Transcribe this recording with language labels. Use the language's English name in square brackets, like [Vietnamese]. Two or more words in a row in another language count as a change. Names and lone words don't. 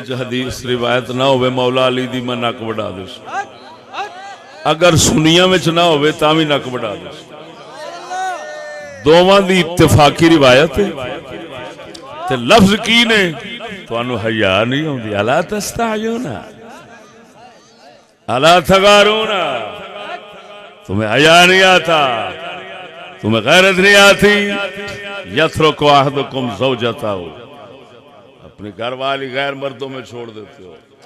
[Punjabi] حدیث روایت نہ ہوئے مولا علی دی میں نک وڈا دے اگر سنیاں میں نہ ہوئے تاں بھی نک وڈا دے دوواں دی اتفاقی روایت ہے تے لفظ کی نے تانوں حیا نہیں ہوندی [Arabic] الا تستحیون الا تغارون [Urdu] تمہیں حیا نہیں آتا تمہیں غیرت نہیں آتی [Arabic] یترک احدکم زوجتہ [Urdu] اپنی گھر والی غیر مردوں میں چھوڑ دیتے ہو